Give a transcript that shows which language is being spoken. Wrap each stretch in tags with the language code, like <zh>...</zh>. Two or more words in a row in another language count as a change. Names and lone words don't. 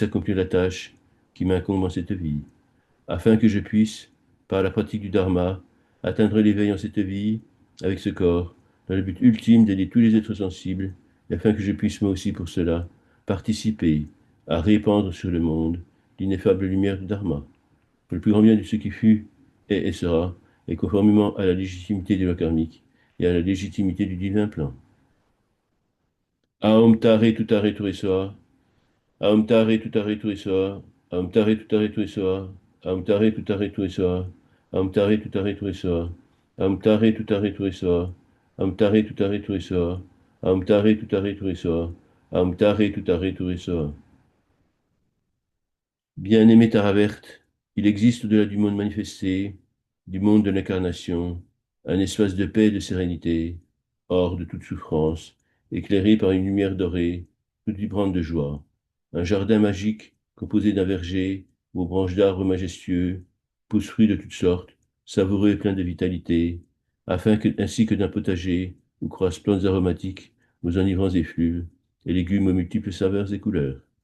<fr>accomplir la tâche qui m'incombe en cette vie, afin que je puisse, par la pratique du dharma, atteindre l'éveil en cette vie avec ce corps, dans le but ultime d'aider tous les êtres sensibles, et afin que je puisse moi aussi pour cela participer à répandre sur le monde l'ineffable lumière du dharma, pour le plus grand bien de ce qui fut, est et sera, et conformément à la légitimité des lois karmiques et à la légitimité du divin plan.</fr> <sa>ओम तारे तुत्तारे तुरेसोहा, ओम तारे तुत्तारे तुरेसोहा, ओम तारे तुत्तारे तुरेसोहा, ओम तारे तुत्तारे तुरेसोहा, ओम तारे तुत्तारे तुरेसोहा, ओम तारे तुत्तारे तुरेसोहा, ओम तारे तुत्तारे तुरेसोहा, ओम तारे तुत्तारे तुरेसोहा, ओम तारे तुत्तारे तुरेसोहा.</sa> <fr>Bien-aimé Taravert, il existe au-delà du monde manifesté, du monde de l'incarnation, un espace de paix et de sérénité, hors de toute souffrance, éclairé par une lumière dorée, toute vibrante de joie. Un jardin magique composé d'un verger, aux branches d'arbres majestueux, pousse fruits de toutes sortes, savoureux et pleins de vitalité, ainsi que d'un potager où croissent plantes aromatiques aux enivrants effluves et légumes aux multiples saveurs et couleurs.</fr>